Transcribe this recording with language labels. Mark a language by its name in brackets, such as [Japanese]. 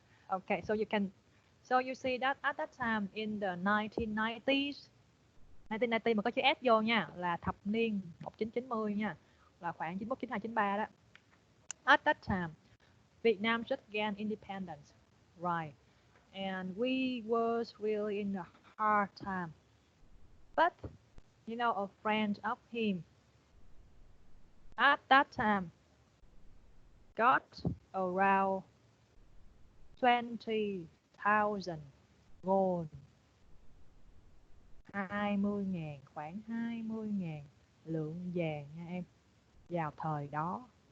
[English] Okay, so you see that at that time in the 1990s, [Vietnamese] 1990 mà có chữ S vô nha, là thập niên 1990 nha, là khoảng 91, 92, 93 đó. [English] At that time, Vietnam just gained independence, right? And we was really in a hard time. But, a friend of him at that time got around 20,000 gold. [Vietnamese] 20.000, khoảng 20.000 lượng vàng nha em, vào thời đó.